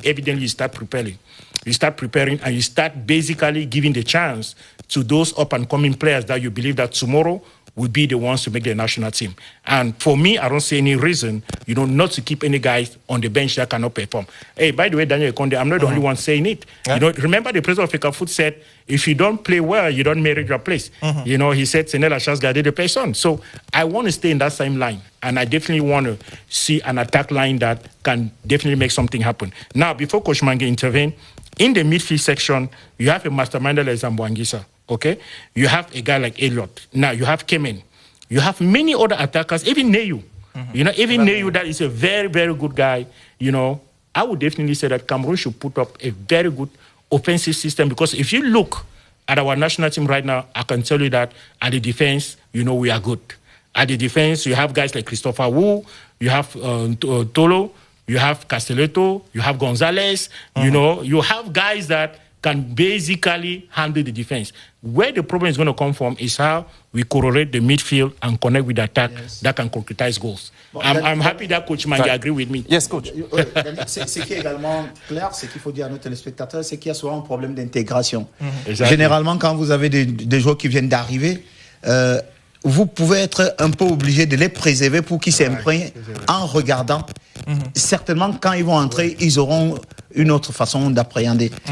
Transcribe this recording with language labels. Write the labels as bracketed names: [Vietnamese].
[English] Evidently, you start preparing. You start preparing and you start basically giving the chance to those up-and-coming players that you believe that tomorrow will be the ones to make the national team. And for me, I don't see any reason, not to keep any guys on the bench that cannot perform. Hey, by the way, Daniel Conde, I'm not the only one saying it. Yeah. Remember the president of FECAFOOT said, if you don't play well, you don't merit your place. He said, [French] c'est la chance garder de personne. [English] So I want to stay in that same line. And I definitely want to see an attack line that can definitely make something happen. Now, before Coach Mange intervene, in the midfield section, you have a masterminder like Zamboangisa. Okay, you have a guy like Elliott. Now you have Kemen. You have many other attackers, even Neyu. Even Neyu, that is a very, very good guy. I would definitely say that Cameroon should put up a very good offensive system because if you look at our national team right now, I can tell you that at the defense, we are good. At the defense, you have guys like Christopher Wu, you have Tolo, you have Castelletto, you have Gonzalez. You have guys that can basically handle the defense. Where the problem is going to come from is how we correlate the midfield and connect with the attack that can concretize goals. Bon, I'm happy that Coach Mangi agree with me. Yes, Coach. [French] Ce qui est également clair, ce qu'il faut dire à nos téléspectateurs, c'est qu'il y a souvent un problème d'intégration. Généralement, quand vous avez des joueurs qui viennent d'arriver, vous pouvez être un peu obligé de les préserver pour qu'ils s'imprègnent en regardant. Certainement, quand ils vont entrer, ils auront une autre façon d'appréhender.